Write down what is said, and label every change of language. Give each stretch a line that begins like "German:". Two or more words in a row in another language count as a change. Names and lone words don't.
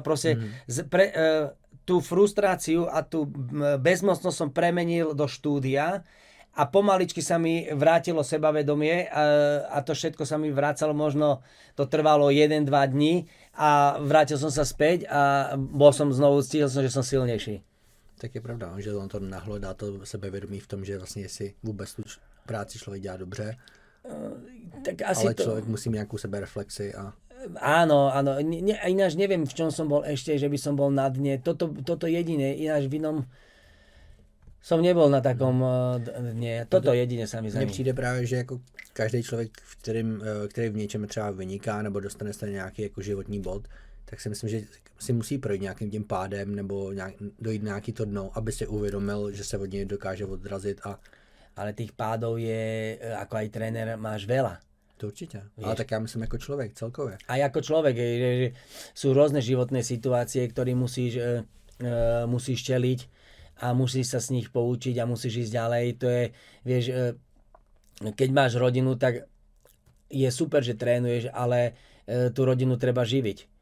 Slovak: Proste tú frustráciu a tú bezmocnosť som premenil do štúdia a pomaličky sa mi vrátilo sebavedomie a to všetko sa mi vracalo, možno to trvalo 1-2 dní a vrátil som sa späť a bol som znovu, cítil som, že som silnejší.
Czech: Tak je pravda, že on to nahledá to sebevědomí v tom, že vlastně jestli vůbec tu práci člověk dělá dobře, tak asi ale člověk musí mít nějakou sebereflexi a...
Slovak: Áno, ináč neviem, v čom som bol ešte, že by som bol na dne. Toto jediné, ináč v inom som nebol na takom dne. Toto jediné sa mi
Czech: Mně přijde právě, že jako každý člověk, který v něčem třeba vyniká nebo dostane se nějaký jako životní bod, tak si myslím, že si musí projít nějakým tím pádem nebo dojít na nějaký to dno, aby si uvědomil, že se od něj dokáže odrazit a...
Slovak: Ale tých pádov je, ako aj tréner, máš veľa.
Czech: To určitě, ale tak já myslím jako člověk celkově.
Slovak: A ako človek, že sú rôzne životné situácie, ktoré musíš čeliť a musíš sa s nich poučiť a musíš ísť ďalej. To je, vieš, keď máš rodinu, tak je super, že trénuješ, ale tú rodinu treba živiť.